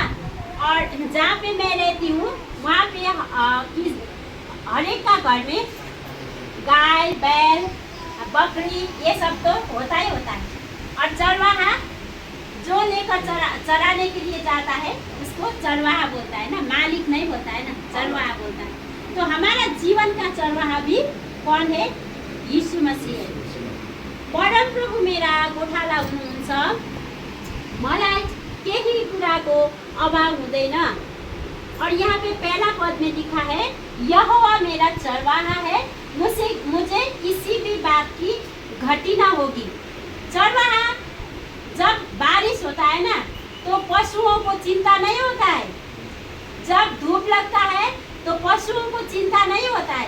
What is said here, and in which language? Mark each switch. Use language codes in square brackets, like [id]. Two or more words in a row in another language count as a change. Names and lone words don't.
[hi] और जहाँ पे मैं रहती हूँ वहाँ पे हर एक का घर में गाय बैल बकरी ये सब तो होता ही होता है। और चरवाहा जो लेकर चराने के लिए जाता है उसको चरवाहा बोलता है ना, मालिक नहीं बोलता है ना, चरवाहा बोलता है। तो हमारा जीवन का चरवाहा भी कौन है? [ne] यीशु मसीह है। परम प्रभु मेरा गोठाला हुनुहुन्छ, मलाई केही कुराको अभाव हुँदैन। [hi] और यहाँ पे पहला पद में लिखा है यहोवा मेरा चरवाहा है, मुझे किसी भी बात की घटी ना होगी। चरवाहा जब बारिश होता है ना तो पशुओं को चिंता नहीं होता है। जब धूप लगता है तो पशुओं को चिंता नहीं होता है।